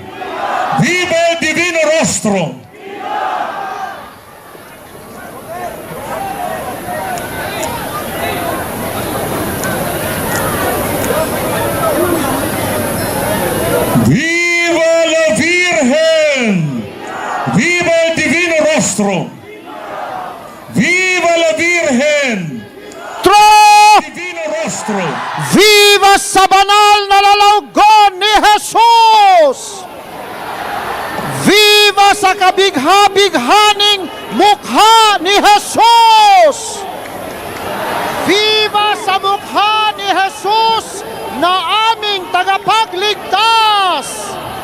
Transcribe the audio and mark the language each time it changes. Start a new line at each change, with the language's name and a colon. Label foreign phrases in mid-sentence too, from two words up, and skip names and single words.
Spanish: Viva el Divino Rostro! Viva la Virgen! Viva el Divino Rostro! Viva la Virgen! Divino Rostro!
Filipino: Viva sa banal na lalawgon ni Jesus! Viva sa kabigha-bighaning mukha ni Jesus! Viva sa mukha ni Jesus na aming tagapagligtas!